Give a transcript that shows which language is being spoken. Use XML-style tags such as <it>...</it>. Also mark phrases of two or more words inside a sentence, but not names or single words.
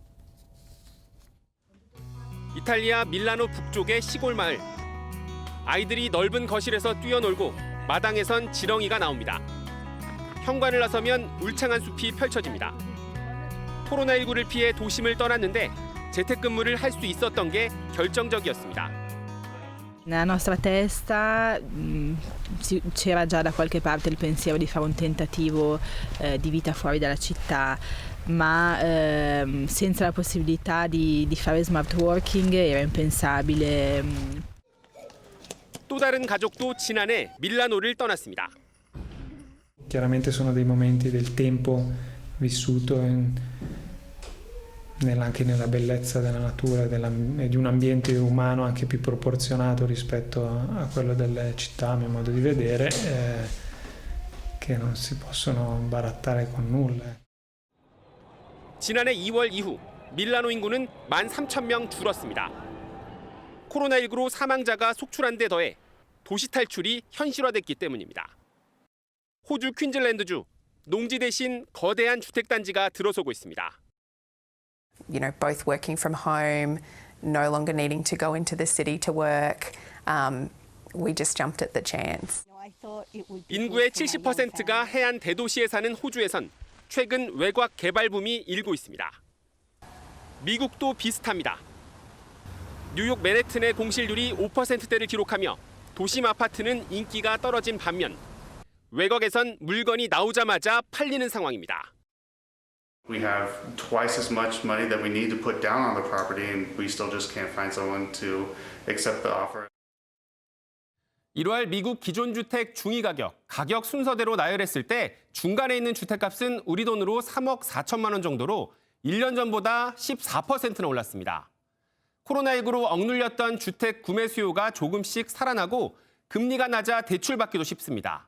<ko>이탈리아 밀라노 북쪽의 시골 마을. 아이들이 넓은 거실에서 뛰어놀고 마당에선 지렁이가 나옵니다. 현관을 나서면 울창한 숲이 펼쳐집니다. 코로나19를 피해 도심을 떠났는데 재택근무를 할 수 있었던 게 결정적이었습니다.</ko> <it>Nella nostra testa c'era già da qualche parte il pensiero di fare un tentativo di vita fuori dalla città, ma senza la possibilità di fare smart working era impensabile.</it> <ko>또 다른 가족도 지난해 밀라노를 떠났습니다.</ko> <it>Chiaramente sono dei momenti del tempo vissuto anche nella bellezza della natura e di un ambiente umano anche più proporzionato rispetto a quello delle città, a mio modo di vedere, che non si possono barattare con nulla.</it> <ko>지난해 2월 이후 밀라노 인구는 13,000명 줄었습니다. 코로나19로 사망자가 속출한 데 더해 도시 탈출이 현실화됐기 때문입니다. 호주 퀸즐랜드주 농지 대신 거대한 주택단지가 들어서고 있습니다.</ko> <en>You know, both working from home, no longer needing to go into the city to work. We just jumped at the chance.</en> <ko>인구의 70%가 해안 대도시에 사는 호주에선 최근 외곽 개발 붐이 일고 있습니다. 미국도 비슷합니다. 뉴욕 맨해튼의 공실률이 5%대를 기록하며 도심 아파트는 인기가 떨어진 반면 외곽에선 물건이 나오자마자 팔리는 상황입니다.</ko> <en>We have twice as much money that we need to put down on the property and we still just can't find someone to accept the offer.</en> <ko>1월 미국 기존 주택 중위 가격 순서대로 나열했을 때 중간에 있는 주택값은 우리 돈으로 3억 4천만 원 정도로 1년 전보다 14%나 올랐습니다. 코로나19로 억눌렸던 주택 구매 수요가 조금씩 살아나고 금리가 낮아 대출받기도 쉽습니다.</ko>